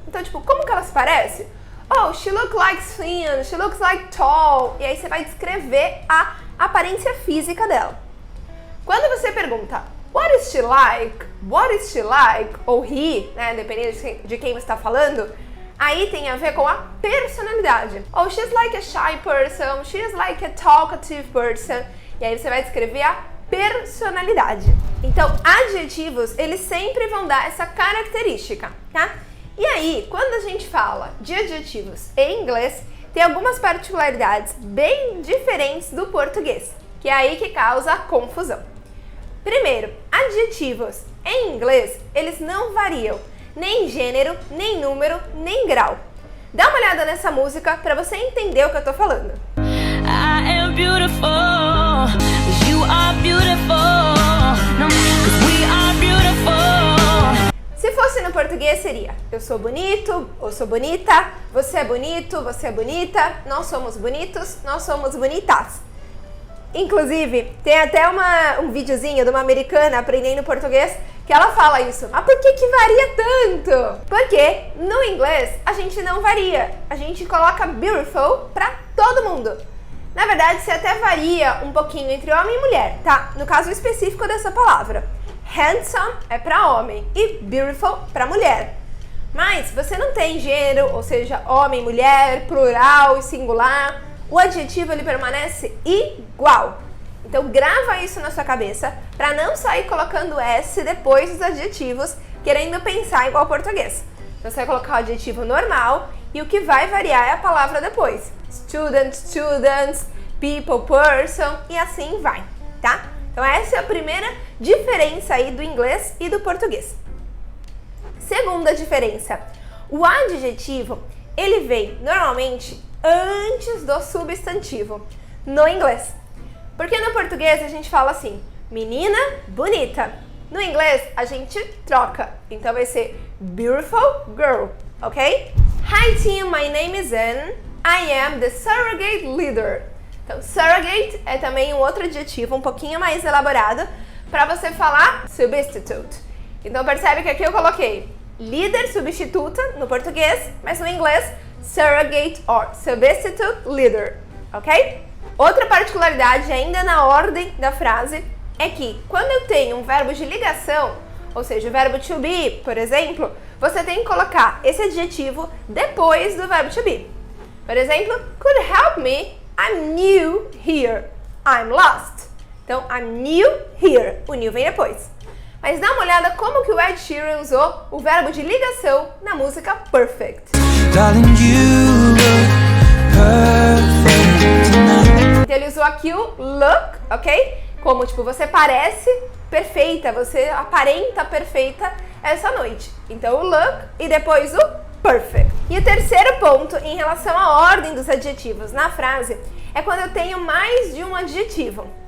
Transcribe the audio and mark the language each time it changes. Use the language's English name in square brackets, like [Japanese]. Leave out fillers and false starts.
[Portuguese] Então, tipo, como que ela se parece? [English] Oh, she looks like thin, she looks like tall. [Portuguese] E aí você vai descrever a aparência física dela. Quando você pergunta, [English] what is she like? What is she like? [Portuguese] Ou he, né, dependendo de quem você está falando, aí tem a ver com a personalidade. [English] Oh, she's like a shy person, she's like a talkative person. [Portuguese] E aí você vai descrever a personalidade. Então, adjetivos, eles sempre vão dar essa característica, tá? E aí, quando a gente fala de adjetivos em inglês, tem algumas particularidades bem diferentes do português, que é aí que causa a confusão. Primeiro, adjetivos em inglês, eles não variam nem gênero, nem número, nem grau. Dá uma olhada nessa música para você entender o que eu tô falando. [English] I am beautiful, you are beautiful, we are beautiful. [Portuguese] Se fosse no português seria, eu sou bonito, eu sou bonita, você é bonito, você é bonita, nós somos bonitos, nós somos bonitas. Inclusive, tem até um videozinho de uma americana aprendendo português que ela fala isso. Mas por que varia tanto? Porque no inglês a gente não varia. A gente coloca beautiful pra todo mundo. Na verdade, você até varia um pouquinho entre homem e mulher, tá? No caso específico dessa palavra. Handsome é pra homem e beautiful pra mulher. Mas você não tem gênero, ou seja, homem, mulher, plural e singular. O adjetivo ele permanece igual. Então grava isso na sua cabeça para não sair colocando S depois dos adjetivos, querendo pensar igual ao português. Então você vai colocar o adjetivo normal e o que vai variar é a palavra depois. Student, students, people, person e assim vai, tá? Então essa é a primeira diferença aí do inglês e do português. Segunda diferença, o adjetivo ele vem normalmente antes do substantivo no inglês. Porque no português a gente fala assim, menina bonita. No inglês a gente troca, então vai ser beautiful girl, ok? [English] Hi team, my name is Anne. I am the surrogate leader. [Portuguese] Então surrogate é também um outro adjetivo um pouquinho mais elaborado para você falar substitute. Então percebe que aqui eu coloquei líder substituta no português, mas no inglês [English] surrogate or substitute leader, [Portuguese] ok? Outra particularidade ainda na ordem da frase é que quando eu tenho um verbo de ligação, ou seja, o verbo to be, por exemplo, você tem que colocar esse adjetivo depois do verbo to be. Por exemplo, [English] could help me, I'm new here, I'm lost. [Portuguese] Então, [English] I'm new here, [Portuguese] o new vem depois. Mas dá uma olhada como que o Ed Sheeran usou o verbo de ligação na música Perfect. [English] Darling, you look perfect tonight. [Portuguese] Então ele usou aqui o look, ok? Como tipo, você parece perfeita, você aparenta perfeita essa noite. Então o look e depois o perfect. E o terceiro ponto em relação à ordem dos adjetivos na frase é quando eu tenho mais de um adjetivo.